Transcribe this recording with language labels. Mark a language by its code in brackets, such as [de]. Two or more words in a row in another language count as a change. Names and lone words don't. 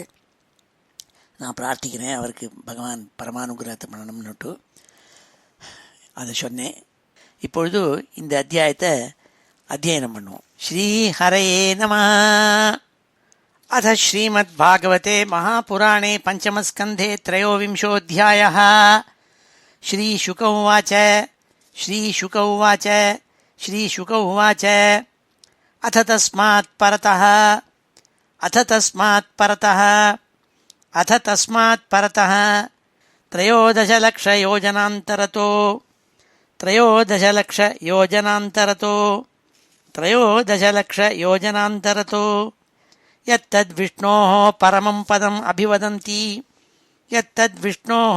[ta] நான் பிரார்த்திக்கிறேன் அவருக்கு பகவான் பரமானுகிரகத்தை பண்ணணும்னுட்டு அதை சொன்னேன். இப்பொழுது இந்த அத்தியாயத்தை அத்தியனம் பண்ணுவோம். [sa] श्री हरये नमः। अथ श्रीमद्भागवते महापुराणे पञ्चमस्कन्धे த்ரயோவிம்சோऽध्यायः. श्रीशुक उवाच अथ तस्मात् परतः त्रयोदशलक्षयोजनान्तरतो त्रयोदशलक्षयोजनान्तरतो यत्तद्विष्णोः परमं पदम् अभिवदन्ति यत्तद्विष्णोः